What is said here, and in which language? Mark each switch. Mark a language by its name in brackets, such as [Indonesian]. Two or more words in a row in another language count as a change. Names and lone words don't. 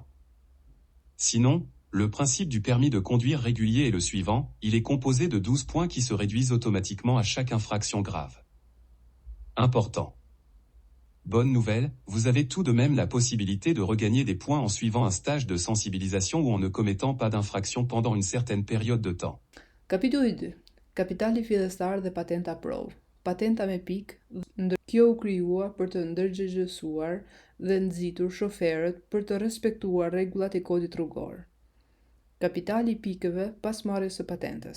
[French] Sinon, le principe du permis de conduire régulier est le suivant, il est composé de 12 points qui se réduisent automatiquement à chaque infraction grave. Important. Bonne nouvelle, vous avez tout de même la possibilité de regagner des points en suivant un stage de sensibilisation ou en ne commettant pas d'infraction pendant une certaine période de temps. [Albanian] Kapitulli 2. Kapitali fillestar dhe patenta provë. Patenta me pikë, kjo u krijuar për të ndërgjegjësuar dhe nxitur shoferët për të respektuar rregullat e kodit rrugor. Kapitali i pikëve pas marrjes së patentës.